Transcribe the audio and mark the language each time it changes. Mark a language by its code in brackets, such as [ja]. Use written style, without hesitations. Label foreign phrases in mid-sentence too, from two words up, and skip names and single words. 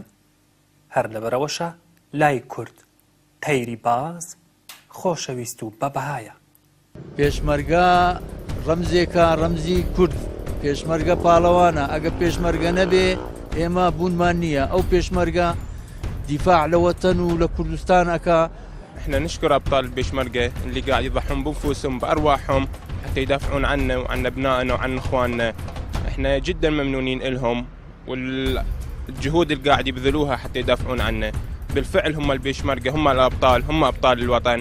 [ckb] هەر لەبەرەوەشە لای کورد تەیری باز خۆشەویست و بەبەهایە. پێشمەرگە ڕەمزێکە، ڕەمزی کورد. پێشمەرگە پاڵەوانە. ئەگە پێشمەرگە نەبێ ئێمە بوونمان نییە. ئەو پێشمەرگە دیفاع لە وەتەن و لە کوردستان ئەکا. [ar] احنا نشكر ابطال البيشمركة اللي قاعد يضحون بانفسهم بارواحهم حتى يدافعون عنا وعن ابنائنا وعن اخواننا. احنا جدا ممنونين لهم والجهود اللي قاعد يبذلوها حتى يدافعون عنا. بالفعل هم البيشمركة هم الابطال، هم ابطال الوطن.